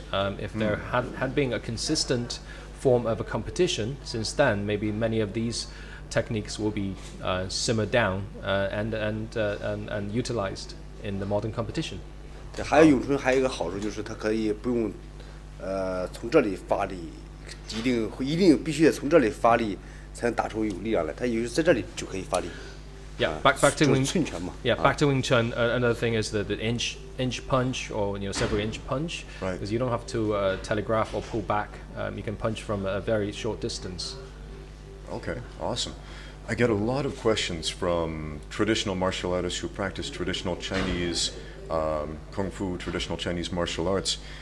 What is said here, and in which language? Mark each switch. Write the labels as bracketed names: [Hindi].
[English] If there had been a consistent form of a competition since then, maybe many of these techniques will be simmered down and utilized in the modern competition. [Chinese] 对，还有咏春还有一个好处就是它可以不用从这里发力。一定必须得从这里发力，才能打出有力量来。他有时在这里就可以发力。 [English] Yeah, back to Wing [Chinese] Chun 拳嘛。 [English] Yeah, back to Wing Chun. Another thing is the inch punch or several inch punch, because you don't have to telegraph or pull back. You can punch from a very short distance. Okay, awesome. I get a lot of questions from traditional martial artists who practice traditional Chinese kung fu, traditional Chinese martial arts.